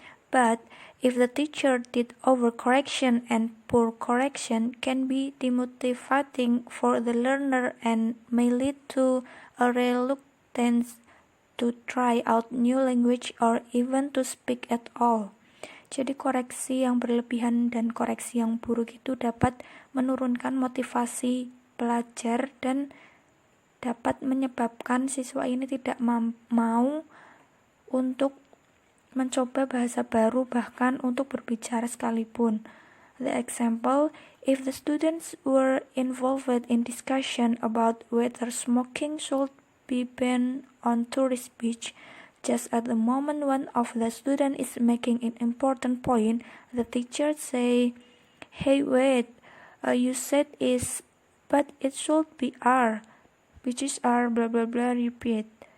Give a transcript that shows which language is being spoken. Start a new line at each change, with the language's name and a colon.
English: But if the teacher did overcorrection, and poor correction can be demotivating for the learner and may lead to a reluctance to try out new language or even to speak at all.
Indonesian: Jadi koreksi yang berlebihan dan koreksi yang buruk itu dapat menurunkan motivasi pelajar dan dapat menyebabkan siswa ini tidak mau untuk mencoba bahasa baru, bahkan untuk berbicara sekalipun.
English: The example, if the students were involved in discussion about whether smoking should be banned on tourist beach, just at the moment one of the students is making an important point, the teacher say, "Hey, wait, you said is, but it should be are, beaches are blah blah blah," repeat.